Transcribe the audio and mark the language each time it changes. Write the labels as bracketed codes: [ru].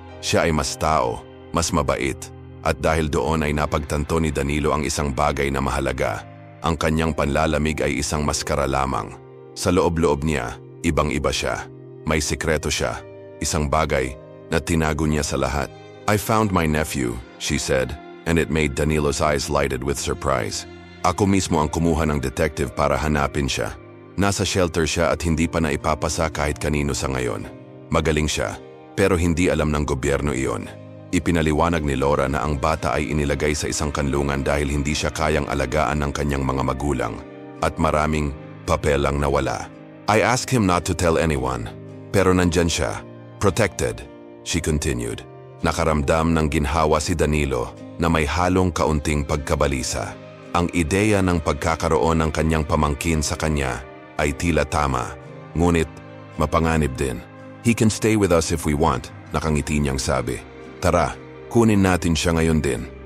[tl] Siya ay mas tao, mas mabait. At dahil doon ay napagtanto ni Danilo ang isang bagay na mahalaga. Ang kanyang panlalamig ay isang maskara lamang. Sa loob-loob niya, ibang-iba siya. May sikreto siya. Isang bagay na tinago niya sa lahat. [en] I found my nephew, she said. And it made Danilo's eyes lighted with surprise. [tl] Ako mismo ang kumuha ng detective para hanapin siya. Nasa shelter siya at hindi pa na ipapasa kahit kanino sa ngayon. Magaling siya, pero hindi alam ng gobyerno iyon. Ipinaliwanag ni Laura na ang bata ay inilagay sa isang kanlungan dahil hindi siya kayang alagaan ng kanyang mga magulang. At maraming papel ang nawala. [en] I asked him not to tell anyone. [tl] Pero nandyan siya, [en] protected, she continued. [tl] Nakaramdam ng ginhawa si Danilo na may halong kaunting pagkabalisa. Ang ideya ng pagkakaroon ng kanyang pamangkin sa kanya ay tila tama, ngunit mapanganib din. [en] He can stay with us if we want, [tl] nakangiti niyang sabi. Tara, kunin natin siya ngayon din.